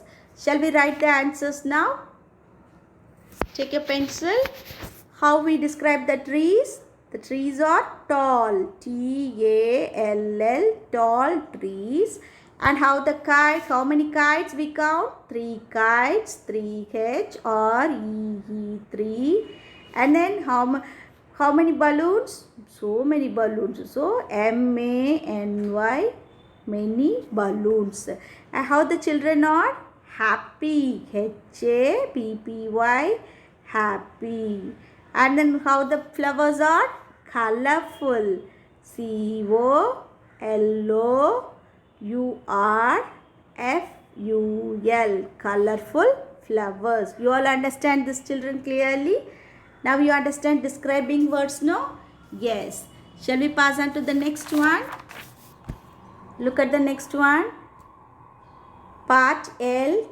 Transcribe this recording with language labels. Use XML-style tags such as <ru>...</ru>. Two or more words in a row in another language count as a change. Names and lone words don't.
<en>Shall we write the answers now? Take a pencil. How we describe the trees? The trees are tall, T-A-L-L, tall trees. And how the kite, how many kites we count? 3 kites, 3-H-R-E-E, 3. And then how many balloons? So many balloons. So M-A-N-Y, many balloons. And how the children are? Happy, H-A-P-P-Y, happy. And then how the flowers are? Colorful. C-O-L-O-U-R-F-U-L. Colorful flowers. You all understand this, children, clearly? Now you understand describing words, no? Yes. Shall we pass on to the next one? Look at the next one. Part L.</en>